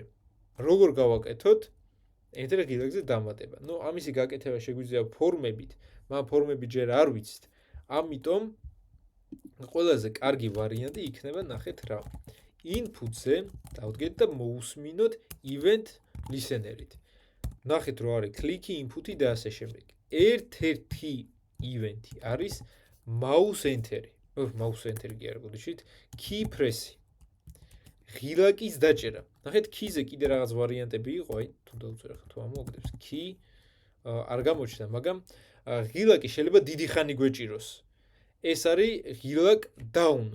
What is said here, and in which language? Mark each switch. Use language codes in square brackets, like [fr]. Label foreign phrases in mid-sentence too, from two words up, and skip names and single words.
[ka] როგორ გავაკეთოთ enter ღილაკზე დამატება? ნუ ამისი გაკეთება შეგვიძლია ფორმებით, მაგრამ ფორმები ჯერ არ ვიცით. ამიტომ ყველაზე კარგი ვარიანტი იქნება ნახეთ რა. input-ზე დავდგეთ და მოусმინოთ [en] event listener- [ka] ით. ნახეთ რო არის click-ი, input-ი და ასე შემდეგ. ერთ-ერთი event-ი არის [en] mouse enter- [ka] ი. [en] mouse enter- [ka] ი კი არ გოდიშით, [en] key press- [ka] ი. ღილაკის დაჭერა. ნახეთ key-ზე კიდე რაღაც ვარიანტები იყო, აი თუ დავწერე ხა თუ ამოაგდებს key არ გამოჩნდა, მაგრამ ღილაკი შეიძლება დიდი ხანი გვეჭიროს. ეს არის ღილაკ down.